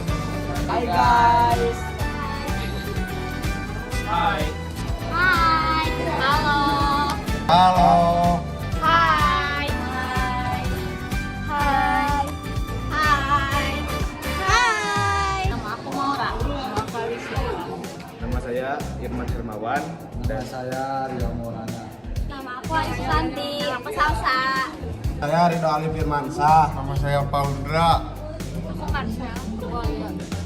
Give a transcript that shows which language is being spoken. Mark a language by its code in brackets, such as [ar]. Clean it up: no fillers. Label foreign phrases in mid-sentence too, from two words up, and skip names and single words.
[id] Hai guys. Hai. Hai. Halo. Halo. Hai. Hai. Hai. Hai. Hai. Nama aku Maura. Nama aku Alicia. Nama saya Irman Hermawan dan saya Rio Maulana. Nama aku Aisyah Santi. Nama aku Salsa. Saya Ridho Ali Firmansyah. Nama saya Paundra. Aku Karsel. Oh iya.